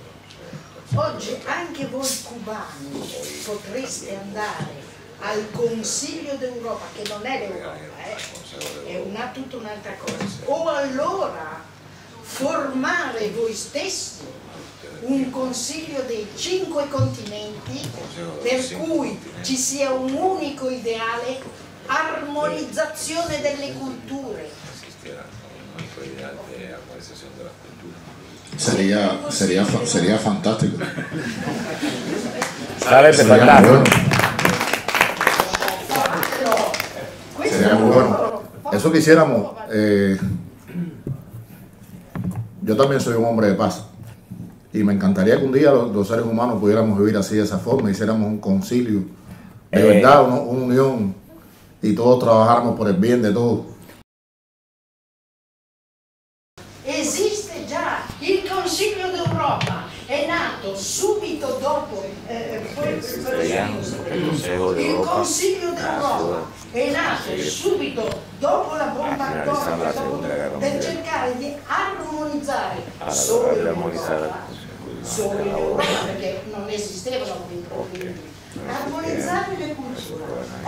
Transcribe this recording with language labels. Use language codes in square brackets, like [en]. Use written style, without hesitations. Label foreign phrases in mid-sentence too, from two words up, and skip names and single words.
[it] Oggi anche voi cubani potreste andare al Consiglio d'Europa, che non è l'Europa, è tutta un'altra cosa, o allora formare voi stessi un consiglio dei 5 continenti per cui ci sia un unico ideale, armonizzazione delle culture. [es] Sería fantástico. [it] Sarebbe fantastico. [es] Sería muy bueno. Eso quisiéramos. Yo también soy un hombre de paz. Y me encantaría que un día los seres humanos pudiéramos vivir así de esa forma, hiciéramos un concilio, de verdad, una unión, y todos trabajáramos por el bien de todos. [it] Esiste già il Consiglio d'Europa, è nato subito dopo il Consiglio d'Europa è nato subito dopo la bomba atomica per cercare di armonizzare solo l'Europa, perché non esistevano quindi armonizzare le culture.